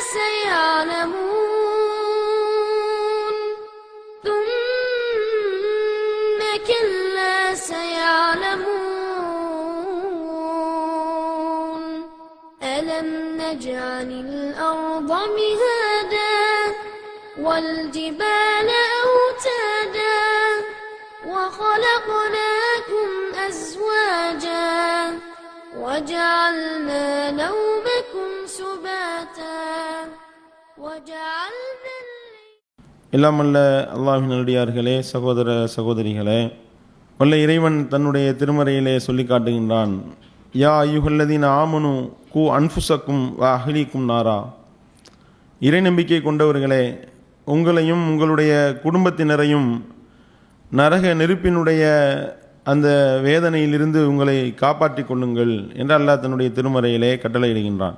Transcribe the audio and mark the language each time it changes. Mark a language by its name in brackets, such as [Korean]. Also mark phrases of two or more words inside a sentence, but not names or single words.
[Arabic] سيعلمون ثم كلا سيعلمون ألم نجعل الأرض مهادا والجبال أوتادا وخلقناكم أزواجا وجعلنا نومكم سباتا وجعلنا [Tamil] இல்லாமல்ல அல்லாஹ்வின் நல்லடியார்களே, சகோதர சகோதரிகளே, வல்ல இறைவன் தன்னுடைய திருமறையிலே சொல்லி காட்டுகின்றான். [Arabic] يا أيها الذين آمنوا قوا أنفسكم وأهليكم نارا. [Tamil] இறை நம்பிக்கை கொண்டவர்களே, உங்களையும் உங்களுடைய குடும்பத்தினரையும் நரக நெருப்பினுடைய அந்த வேதனையிலிருந்து உங்களை காப்பாற்றிக் கொள்ளுங்கள் என்று அல்லாஹ் தன்னுடைய திருமறையிலே கட்டளையிடுகின்றான்.